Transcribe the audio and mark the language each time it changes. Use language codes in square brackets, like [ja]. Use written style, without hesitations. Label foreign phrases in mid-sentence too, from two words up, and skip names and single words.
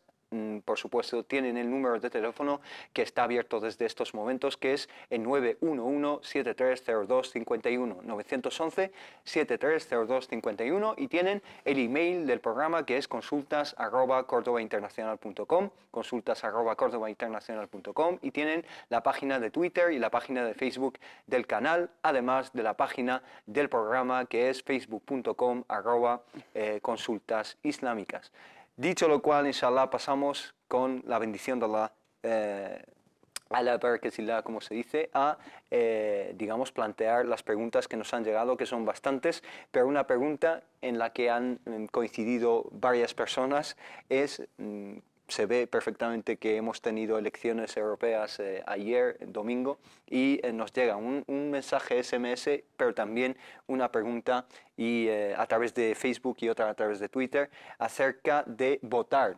[es] Por supuesto, tienen el número de teléfono que está abierto desde estos momentos, que es el 911-7302-51, 911-7302-51, y tienen el email del programa, que es consultas@cordobainternacional.com, consultas@cordobainternacional.com, y tienen la página de Twitter y la página de Facebook del canal, además de la página del programa, que es facebook.com/consultas islámicas. Dicho lo cual, inshallah, pasamos con la bendición de Allah, [ar] على بركة الله, [es] como se dice, a, digamos, plantear las preguntas que nos han llegado, que son bastantes, pero una pregunta en la que han coincidido varias personas es... Se ve perfectamente que hemos tenido elecciones europeas ayer, domingo, y nos llega un mensaje SMS, pero también una pregunta y, a través de Facebook y otra a través de Twitter, acerca de votar.